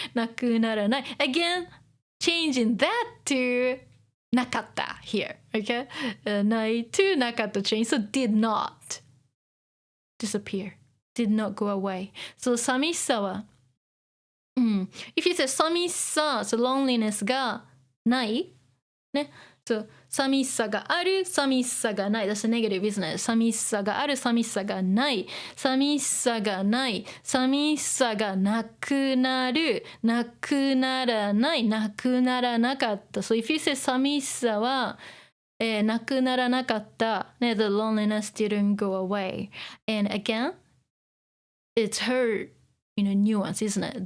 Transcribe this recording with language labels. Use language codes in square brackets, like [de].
[en] なくならない again changing that to なかった here, okay? ない to なかった change, so did not disappear, did not go away. So 寂しさは、if you say 寂しさ、so loneliness が [ja] ない。ね。そう、寂しさがある、寂しさがない。 [en] That's a negative, isn't it? [ja] 寂しさがある、寂しさがない。寂しさがない。寂しさがなくなる。なくならない。なくならなかった。 [en] So if you say [ja] 寂しさは、なくならなかった。 [en] ね、the loneliness didn't go away. And again, it's her, nuance, isn't it?